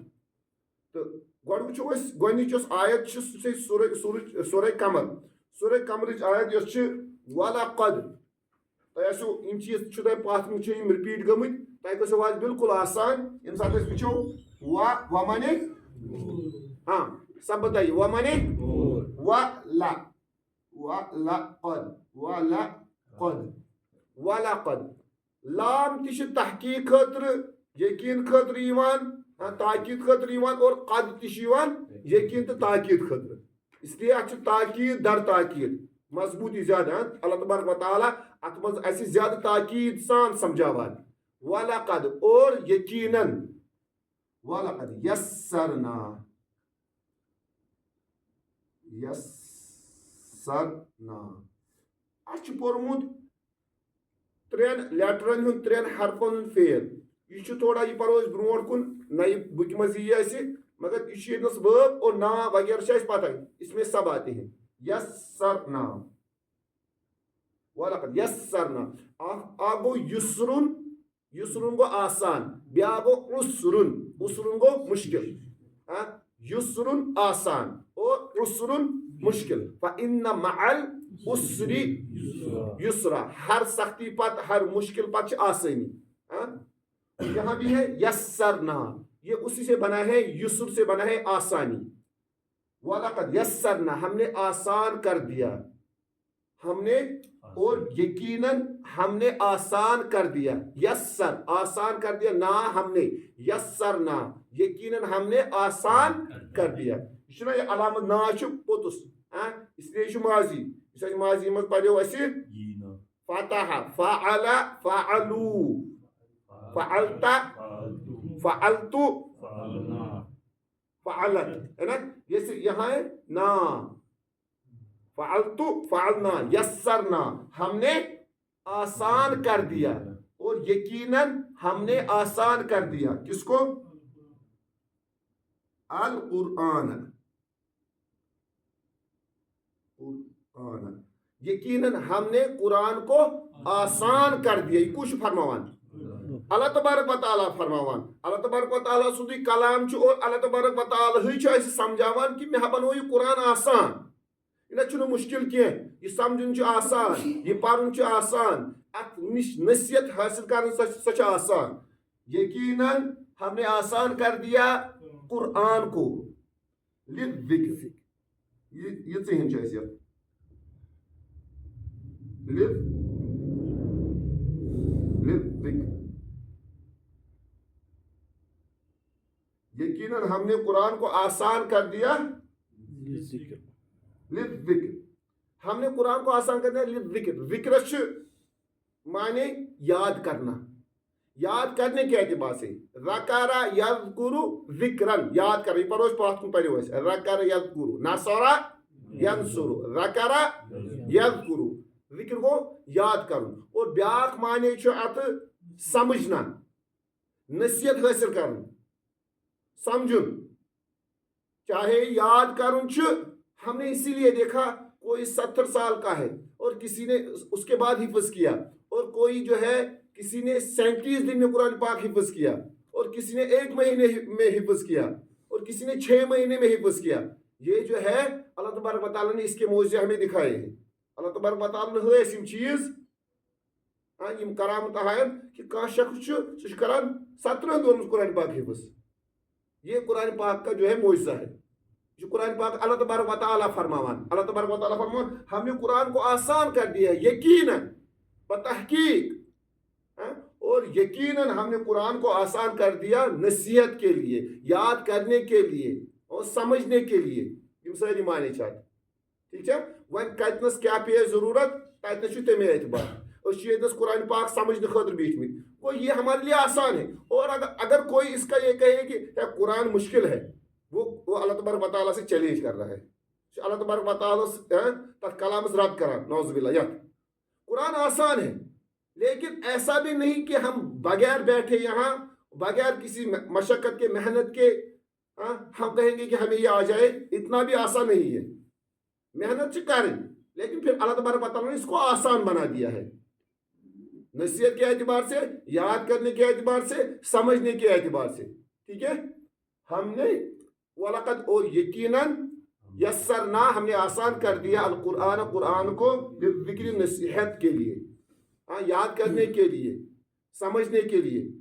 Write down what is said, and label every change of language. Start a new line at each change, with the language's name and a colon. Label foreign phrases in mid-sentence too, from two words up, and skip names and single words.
Kashmiri: تہٕ گۄڈٕ وٕچھو أسۍ گۄڈنِچ یۄس آیت چھِ سُہ چھِ سورہ قمر. سورہ قمرٕچ آیت یۄس چھِ وَلَقَدْ. تۄہہِ آسیو یِم چیٖز چھُ تۄہہِ پتھ منٛز چھِ یِم رِپیٖٹ گٔمٕتۍ تۄہہِ گژھیو آز بِلکُل آسان ییٚمہِ ساتہٕ أسۍ وٕچھو وَمَنے
Urdu: سب بتائیے
Kashmiri: وَمَنے وَلَقَدْ. لام تہِ چھِ تحقیٖق خٲطرٕ یقیٖن خٲطرٕ یِوان تاکیٖد خٲطرٕ یِوان اور قد تہِ چھِ یِوان یقیٖن تہٕ تاکیٖد خٲطرٕ.
Urdu: اس لیے
Kashmiri: اتھ چھِ تاکیٖد در تاکیٖد مضبوٗطی زیادٕ. اللہ تبارک و تعالیٰ اتھ منٛز اَسہِ زیادٕ تاکیٖد سان سمجھاوان. وَلَقَدْ اور یقیٖناً
Arabic: وَلَقَدْ یَسَّرنا
Kashmiri: اَسہِ چھُ پوٚرمُت 3 لیٹرن ہُنٛد 3 حرفن ہُنٛد فیل. یہ چھُ تھوڑا یہ پرو أسۍ برونٛٹھ کُن نَیہِ بُکہِ منٛز یی اَسہِ مگر یہ چھُ ییٚتنس وٲب اور ناو وغیرہ چھِ اَسہِ پتہ
Urdu: اس میں سب آتے ہیں.
Arabic: یَسَرنا وَلَقَدْ یَسَرنا.
Kashmiri: اکھ گوٚو یُسرُن یُسرُن گوٚو آسان بیٛاکھ گوٚو عُسرُن عُسرُن گوٚو مُشکل. یُسرُن آسان اور عُسرُن مشکل.
Arabic: فَإِنَّ مَعَ الْعُسْرِ یُسرا.
Kashmiri: ہر سختی پتہٕ ہر مشکل پتہٕ چھِ آسانی.
Urdu: یہاں بھی ہے یسرنا یہ اسی سے بنا ہے یسر سے بنا ہے آسانی.
Arabic: وَلَقَدْ یسرنا
Urdu: ہم نے آسان کر دیا ہم نے اور یقیناً ہم نے آسان کر دیا. یسر آسان کر دیا نا ہم نے یسرنا یقیناً ہم نے آسان کر دیا.
Kashmiri: یہ چھُنہ یہ علامت نا چھُ پوٚتُس اس لیے یہ چھُ ماضی. یُس اَسہِ ماضی منٛز پریو اَسہِ فتح
Arabic: فعل فعلوا فعلت فعلت فعلت
Urdu: ہے نا. یہاں ہے نا
Arabic: فعلت فعلنا یسرنا
Urdu: ہم نے آسان کر دیا اور یقیناً ہم نے آسان کر دیا. کس کو؟ القرآن. یقیناً ہم نے قرآن کو آسان کر دیا.
Kashmiri: یہ کچھ فرماوان اللہ تبارک و تعالیٰ فرماوان. اللہ تبارک و تعالیٰ سُنٛدُے کلام چھُ اور اللہ تبارک و تعالیٰ چھُ اَسہِ سمجھاوان کہ مےٚ بنوو یہِ قرآن آسان. یہِ نہ چھُنہٕ مُشکل کینٛہہ. یہِ سمجھُن چھُ آسان یہِ پرُن چھُ آسان اتھ نِش نصیحت حٲصِل کرٕنۍ سۄ چھِ آسان.
Urdu: یقیناً ہم نے آسان کر دیا قرآن کو للذکر.
Kashmiri: یہ ژٕہِن چھِ اَسہِ یتھ للذکر.
Urdu: یقیناً ہم نے قرآن کو آسان کر دیا للذکر. ہم نے قرآن کو آسان کر دیا للذکر.
Kashmiri: ذکر چھُ معنی یاد کرنا.
Urdu: یاد کرنے کے اعتبار سے
Arabic: ذکر یذکر ذکرن
Urdu: یاد کر یہ پروش پاتھ کن پڑھو اس
Arabic: ذکر یذکر نصر ینصر ذکر یذکر
Urdu: ذکر کو یاد کرن اور
Kashmiri: بیاکھ معنی چھُ ات
Urdu: سمجھنا نصیحت حاصل کرن سمجھن چاہے
Kashmiri: یاد کرن چھُ
Urdu: ہم نے اسی لیے دیکھا کوئی 70 سال کا ہے اور کسی نے اس کے بعد حفظ کیا اور کوئی جو ہے کسی نے 37 دن میں قرآن پاک حفظ کیا اور کسی نے 1 مہینے میں حفظ کیا اور کسی نے 6 مہینے میں حفظ کیا یہ جو ہے اللہ تبارک و تعالیٰ نے اس کے معجزے ہمیں دکھائے ہیں اللہ تبارک و تعالیٰ نے ہم چیز
Kashmiri: یم کرامت ہائن کہ کانٛہہ شخص سہ کران
Urdu: 17 دن میں قرآن پاک حفظ یہ قرآن پاک کا جو ہے معجزہ ہے جو قرآن پاک اللہ تبارک و تعالیٰ فرماوان اللہ تبارک و تعالیٰ فرماوان ہم نے قرآن کو آسان کر دیا ہے یقیناً بتحقیق اور یقیناً ہم نے قرآن کو آسان کر دیا نصیحت کے لیے یاد کرنے کے لیے اور سمجھنے کے لیے یہ ساری معنی چاہتے ٹھیک ہے
Kashmiri: وۄنۍ کتنس کیا پے ضرورت تتنس چھُ تمے اعتبار اس یتنس
Urdu: قرآن پاک سمجھنے خاطر بیٹھمت وہ یہ ہمارے لیے آسان ہے اور اگر کوئی اس کا یہ کہے کہ قرآن مشکل ہے وہ اللہ تبارک و تعالیٰ سے چیلنج کر رہا ہے اللہ تبارک و تعالیٰ
Kashmiri: تک کلامس رد کران
Arabic: نعوذ باللہ
Urdu: یت قرآن آسان ہے لیکن ایسا بھی نہیں کہ ہم بغیر بیٹھے یہاں بغیر کسی مشقت کے محنت کے ہم کہیں گے کہ ہمیں یہ آ جائے اتنا بھی آسان نہیں ہے محنت سے کریں لیکن پھر اللہ تبارک و تعالیٰ نے اس کو آسان بنا دیا ہے نصیحت کے اعتبار سے یاد کرنے کے اعتبار سے سمجھنے کے اعتبار سے ٹھیک ہے ہم نے وَلَقَدْ اور یقیناً یسرنا ہم نے آسان کر دیا القرآن قرآن کو ذکر نصیحت کے لیے یاد کرنے کے لیے سمجھنے کے لیے